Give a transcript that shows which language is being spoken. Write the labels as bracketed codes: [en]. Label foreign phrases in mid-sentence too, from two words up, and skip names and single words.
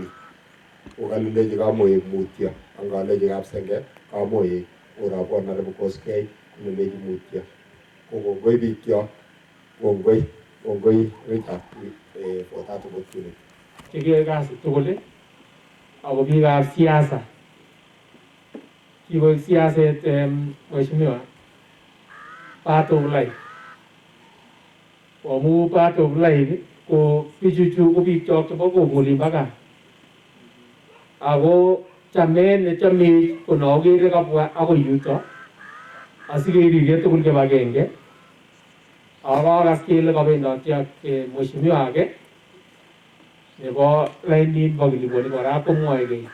[kln] Kokalechi kamoek mutyo, angalechi kapsenge kamoek orabwan naribu koskei kolelechi mutyo. Kokongoi bikyok, kongoi Richard [en] for that opportunity. [kln] Chekiyoe kasi tugul ako biikab siasa. Kikoik siaset Mheshimiwa [en] part of life. [kln] Amu [en] part of life [kln] ko bichuchu ko bikyok chebo kokoli mpaka. Ako chamet nechomech ko nokere kabwa akoi yuto asikeribye tugul kibagenge. Akakas kele kabendoti ak Mheshimiwa age nebo lainit bo Kiliboni kora komwoe kei.